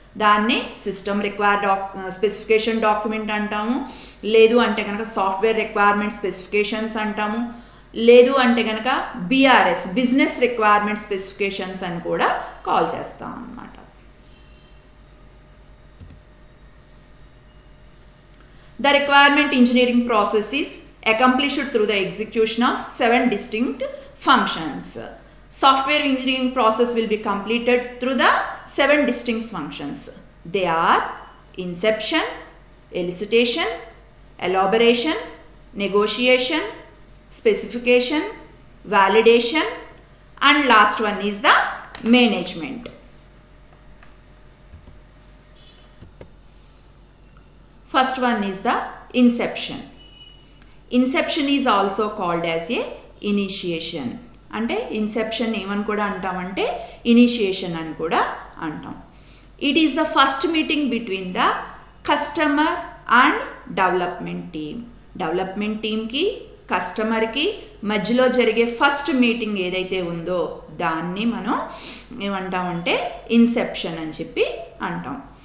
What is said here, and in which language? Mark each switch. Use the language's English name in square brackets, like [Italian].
[Telugu] దాన్నే system specification document అంటాము, లేదు అంటే కనుక సాఫ్ట్వేర్ రిక్వైర్మెంట్ స్పెసిఫికేషన్స్ అంటాము, లేదు అంటే కనుక బిఆర్ఎస్ బిజినెస్ రిక్వైర్మెంట్ స్పెసిఫికేషన్స్ అని కూడా కాల్ చేస్తాం అన్నమాట. [English] The requirement engineering process is accomplished through the execution of 7 distinct functions. Software engineering process will be completed through the 7 distinct functions. They are inception, elicitation, elaboration, negotiation, specification, validation, and last one is the management. First one is the inception. Inception is also called as a initiation. [Telugu] అంటే Inception ఏమని కూడా అంటామంటే initiation అని కూడా అంటాం. [English] It is the first meeting between the customer and development team. [Telugu] Development టీమ్కి కస్టమర్కి మధ్యలో జరిగే ఫస్ట్ మీటింగ్ ఏదైతే ఉందో దాన్ని మనం ఏమంటామంటే ఇన్సెప్షన్ అని చెప్పి అంటాం.